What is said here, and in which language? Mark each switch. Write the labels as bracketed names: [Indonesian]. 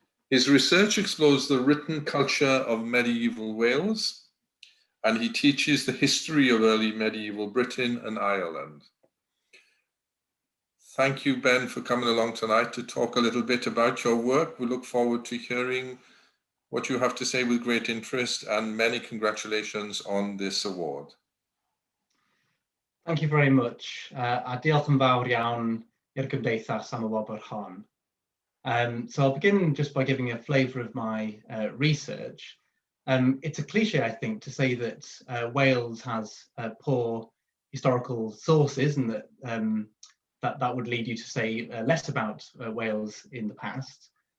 [English] His research explores the written culture of medieval Wales, and he teaches the history of early medieval Britain and Ireland. Thank you, Ben, for coming along tonight to talk a little bit about your work. We look forward to hearing what you have to say with great interest, and many congratulations on this award. Thank you very much. [Welsh] A diolch yn fawr iawn i'r Gymdeithas am y wobr hon. [English] So I'll begin just by giving a flavour of my research. It's a cliche, I think, to say that Wales has poor historical sources, and that would lead you to say less about Wales in the past.